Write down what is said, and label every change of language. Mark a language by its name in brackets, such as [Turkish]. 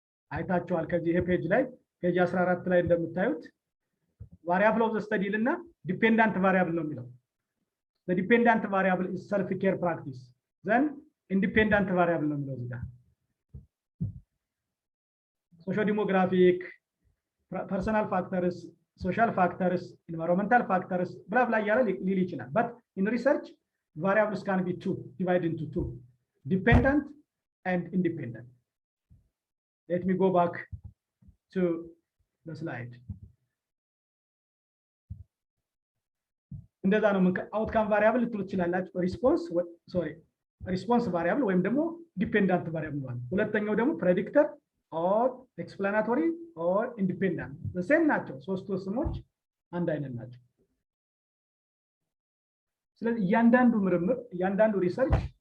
[Amharic] አይታቸዋል። ከዚህ ይሄ ፔጅ ላይ ፔጅ 14 ላይ እንደምታዩት ቫሪያብል ኦፍ ዘ ስተዲ እና ዲፔንዳንት ቫሪያብል ነው የሚለው። [English] the dependent variable is self care practice then independent variable [Amharic] ነው የሚለው እዚህ ጋር [English] socio demographic personal factors social factors environmental factors blah blah [Amharic] እያለ ሊል ይችላል። [English] but in research variables can be divided into two, dependent and independent. Let me go back to the slide. [Amharic] እንደዛ ነው outcome variable ልትሉ ትችላላችሁ። [English] response sorry [Amharic] ሪስፖንስ ቫሪያብል ወይም ደግሞ ዲፔንዳንት ቫሪያብል ማለት። ሁለተኛው ደግሞ ፕሬዲክተር ኦር ኤክስፕላናቶሪ ኦር ኢንዲፔንዳንት ሴም ናቸው። ሶስቱ ስሞች አንድ አይነት ናቸው። ስለዚህ እያንዳንዱ ምርምር እያንዳንዱ ሪሰርች